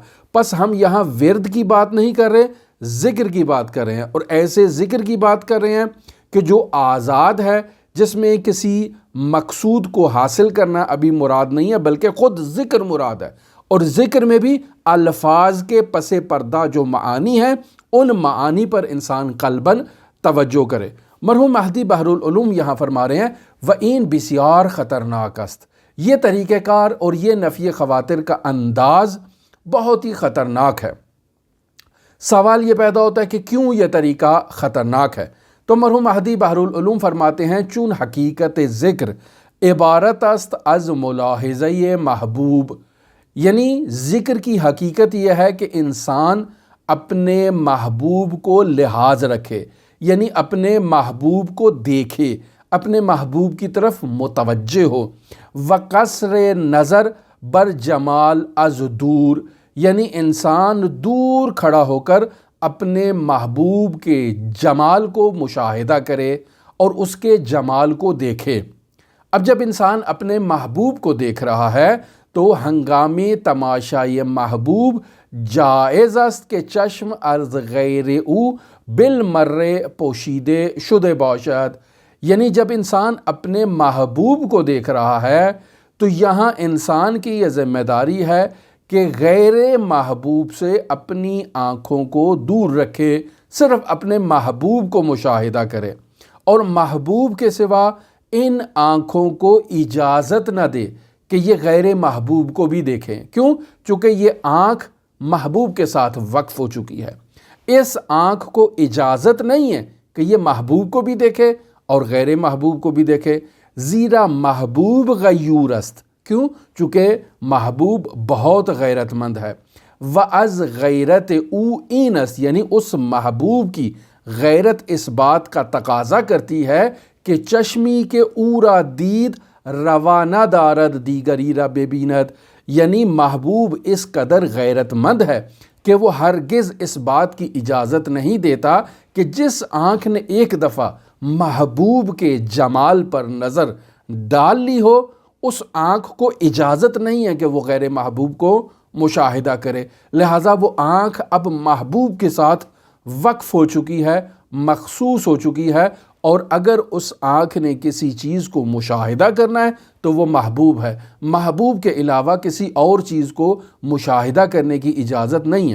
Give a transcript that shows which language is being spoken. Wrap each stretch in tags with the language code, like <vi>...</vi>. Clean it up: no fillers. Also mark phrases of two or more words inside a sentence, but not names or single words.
<ur>پس ہم یہاں ورد کی بات نہیں کر رہے، ذکر کی بات کر رہے ہیں، اور ایسے ذکر کی بات کر رہے ہیں کہ جو آزاد ہے، جس میں کسی مقصود کو حاصل کرنا ابھی مراد نہیں ہے بلکہ خود ذکر مراد ہے، اور ذکر میں بھی الفاظ کے پس پردہ جو معانی ہیں ان معانی پر انسان قلباً توجہ کرے۔ مرحوم مہدی بحر العلوم یہاں فرما رہے ہیں</ur> <fa>وَإِن بسیار خطرناک است،</fa> <ur>یہ طریقہ کار اور یہ نفی خواتر کا انداز بہت ہی خطرناک ہے۔ سوال یہ پیدا ہوتا ہے کہ کیوں یہ طریقہ خطرناک ہے؟ تو مرحوم مہدی بحرالعلوم فرماتے ہیں</ur> <fa>چون حقیقت ذکر عبارت است از ملاحظہ محبوب،</fa> <ur>یعنی ذکر کی حقیقت یہ ہے کہ انسان اپنے محبوب کو لحاظ رکھے، یعنی اپنے محبوب کو دیکھے، اپنے محبوب کی طرف متوجہ ہو۔</ur> <fa>وقصر نظر بر جمال از دور،</fa> <ur>یعنی انسان دور کھڑا ہو کر اپنے محبوب کے جمال کو مشاہدہ کرے اور اس کے جمال کو دیکھے۔ اب جب انسان اپنے محبوب کو دیکھ رہا ہے تو</ur> <fa>ہنگامی تماشای محبوب جائز است کہ چشم از غیر او بالمرے پوشیدے شدے باشد،</fa> <ur>یعنی جب انسان اپنے محبوب کو دیکھ رہا ہے تو یہاں انسان کی یہ ذمہ داری ہے کہ غیر محبوب سے اپنی آنکھوں کو دور رکھے، صرف اپنے محبوب کو مشاہدہ کرے اور محبوب کے سوا ان آنکھوں کو اجازت نہ دے کہ یہ غیر محبوب کو بھی دیکھیں۔ کیوں؟ چونکہ یہ آنکھ محبوب کے ساتھ وقف ہو چکی ہے، اس آنکھ کو اجازت نہیں ہے کہ یہ محبوب کو بھی دیکھے اور غیر محبوب کو بھی دیکھے،</ur> <fa>زیرا محبوب غیور است۔</fa> <ur>کیوں؟ چونکہ محبوب بہت غیرت مند ہے۔</ur> <fa>وَأَز غیرت او این است،</fa> <ur>یعنی اس محبوب کی غیرت اس بات کا تقاضا کرتی ہے کہ</ur> <fa>چشمی کے اورا دید روانہ دارد دیگری را ببیند،</fa> <ur>یعنی محبوب اس قدر غیرت مند ہے کہ وہ ہرگز اس بات کی اجازت نہیں دیتا کہ جس آنکھ نے ایک دفعہ محبوب کے جمال پر نظر ڈال لی ہو، اس آنکھ کو اجازت نہیں ہے کہ وہ غیر محبوب کو مشاہدہ کرے، لہٰذا وہ آنکھ اب محبوب کے ساتھ وقف ہو چکی ہے، مخصوص ہو چکی ہے، اور اگر اس آنکھ نے کسی چیز کو مشاہدہ کرنا ہے تو وہ محبوب ہے، محبوب کے علاوہ کسی اور چیز کو مشاہدہ کرنے کی اجازت نہیں ہے۔</ur>